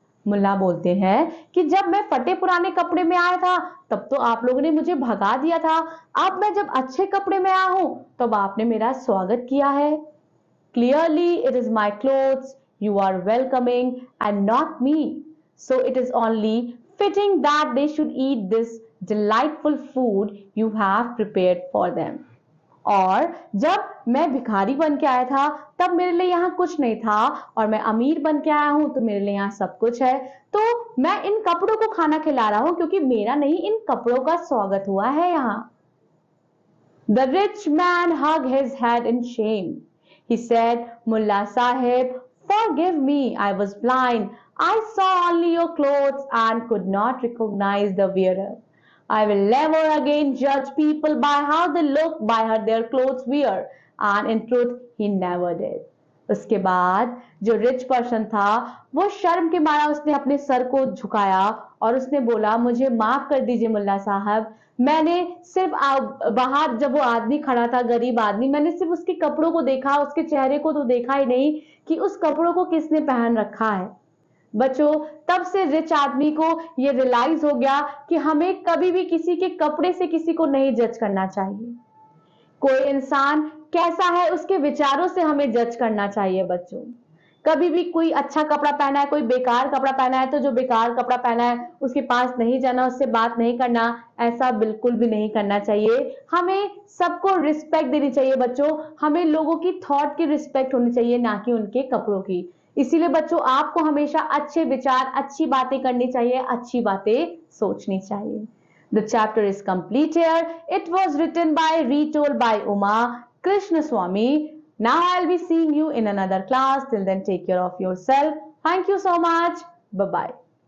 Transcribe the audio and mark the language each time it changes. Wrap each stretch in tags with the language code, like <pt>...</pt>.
<hi>मुल्ला बोलते हैं कि जब मैं फटे पुराने कपड़े में आया था तब तो आप लोगों ने मुझे भगा दिया था, अब मैं जब अच्छे कपड़े में आया हूं तब आपने मेरा स्वागत किया है।</hi> <en>Clearly it is my clothes you are welcoming and not me, so it is only fitting that they should eat this delightful food you have prepared for them.</en> <hi>और जब मैं भिखारी बन के आया था तब मेरे लिए यहाँ कुछ नहीं था, और मैं अमीर बन के आया हूं तो मेरे लिए यहाँ सब कुछ है, तो मैं इन कपड़ों को खाना खिला रहा हूं क्योंकि मेरा नहीं, इन कपड़ों का स्वागत हुआ है यहाँ।</hi> <en>The rich man hugged his head in shame. He said, "Mullah Sahib, forgive me, I was blind. I saw only your clothes and could not recognize the wearer. I will never again judge people by how they look, by how their clothes wear." And in truth, he never did.</en> <hi>उसके बाद जो rich person था वो शर्म के मारा उसने अपने सर को झुकाया और उसने बोला, मुझे माफ कर दीजिए मुल्ला साहब, मैंने सिर्फ बाहर जब वो आदमी खड़ा था, गरीब आदमी, मैंने सिर्फ उसके कपड़ों को देखा, उसके चेहरे को तो देखा ही नहीं कि उस कपड़ों को किसने पहन रखा है। बच्चों, तब से रिच आदमी को ये रियलाइज हो गया कि हमें कभी भी किसी के कपड़े से किसी को नहीं जज करना चाहिए। कोई इंसान कैसा है उसके विचारों से हमें जज करना चाहिए। बच्चों, कभी भी कोई अच्छा कपड़ा पहना है, कोई बेकार कपड़ा पहना है, तो जो बेकार कपड़ा पहना है उसके पास नहीं जाना, उससे बात नहीं करना, ऐसा बिल्कुल भी नहीं करना चाहिए। हमें सबको रिस्पेक्ट देनी चाहिए। बच्चों, हमें लोगों की थॉट की रिस्पेक्ट होनी चाहिए, ना कि उनके कपड़ों की। इसीलिए बच्चों, आपको हमेशा अच्छे विचार, अच्छी बातें करनी चाहिए, अच्छी बातें सोचनी चाहिए।</hi> <en>The chapter is complete here. It was written by, retold by Uma Krishnaswamy. Now I'll be seeing you in another class. Till then, take care of yourself. Thank you so much. Bye bye.</en>